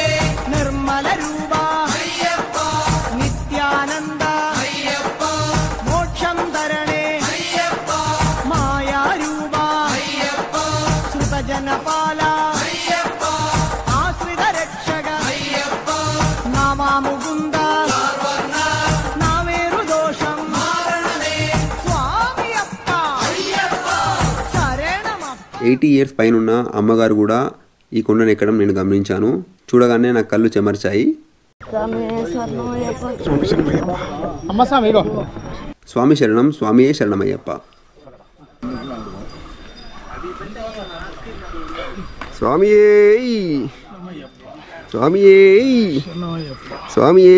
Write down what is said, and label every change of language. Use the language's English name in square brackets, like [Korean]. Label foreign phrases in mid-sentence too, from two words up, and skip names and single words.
[Malayalam] നിർമ്മല രൂപ അയ്യപ്പ നിത്യാനന്ദ അയ്യപ്പ മോക്ഷം തരണേ അയ്യപ്പ മായാരൂപ അയ്യപ്പ ശ്രുതജനപാല അയ്യപ്പ ആശ്രിത രക്ഷക അയ്യപ്പ നാമാമുകുന്ദ നാമേറു ദോഷം മാരണമേ സ്വാമിയപ്പ അയ്യപ്പ ശരണമപ്പ [Telugu] 80 years పైనున్న అమ్మగారు కూడా ఈ కొండను ఎక్కడం నేను గమనించాను. చూడగానే నా కళ్ళు చెమర్చాయి. స్వామి శరణం స్వామియే శరణమయ్యప్ప. స్వామియే స్వామియే స్వామియే